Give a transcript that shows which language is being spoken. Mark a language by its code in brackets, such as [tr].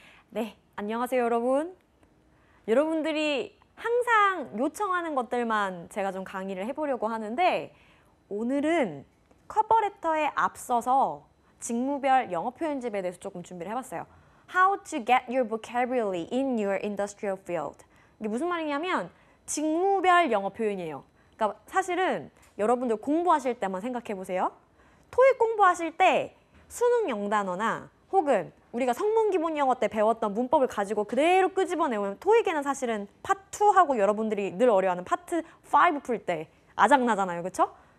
[ko] 네, 안녕하세요 여러분. 여러분들이 항상 요청하는 것들만 제가 좀 강의를 해보려고 하는데 오늘은 커버레터에 앞서서 직무별 영어 표현집에 대해서 조금 준비를 해봤어요. [en] How to get your vocabulary in your industrial field. [ko] 이게 무슨 말이냐면 직무별 영어 표현이에요. 그러니까 사실은 여러분들 공부하실 때만 생각해보세요. 토익 공부하실 때 수능 영단어나 혹은 우리가 성문 기본 영어 때 배웠던 문법을 가지고 그대로 끄집어내면 토익에는 사실은 파트 2하고 여러분들이 늘 어려워하는 파트 5 풀 때 아작나잖아요. 그렇죠?